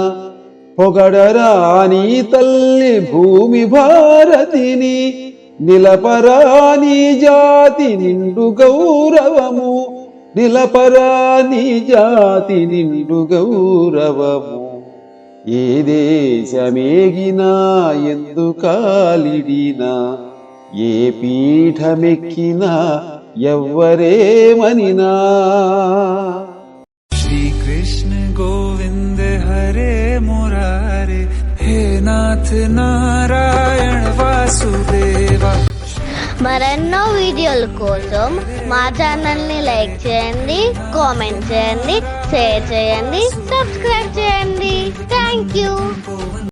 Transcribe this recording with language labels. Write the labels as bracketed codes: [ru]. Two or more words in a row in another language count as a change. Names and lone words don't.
[te] పొగడరా నీ తల్లి భూమి భారతిని నిలపరా నీ జాతి నిండు గౌరవము నిలపరా నీ జాతి నిండు గౌరవము ఏ దేశమేగినా ఎందుకాలిడినా ఏ పీఠమెక్కినా ఎవ్వరేమనినా [sa] श्रीकृष्ण गोविंद हरे मुरारे हे नाथ नारायण वासुदेवा [te] మరెన్నో వీడియోల కోసం మా ఛానల్ని లైక్ చేయండి, కామెంట్ చేయండి, షేర్ చేయండి, సబ్స్క్రైబ్ చేయండి. [en] Thank you.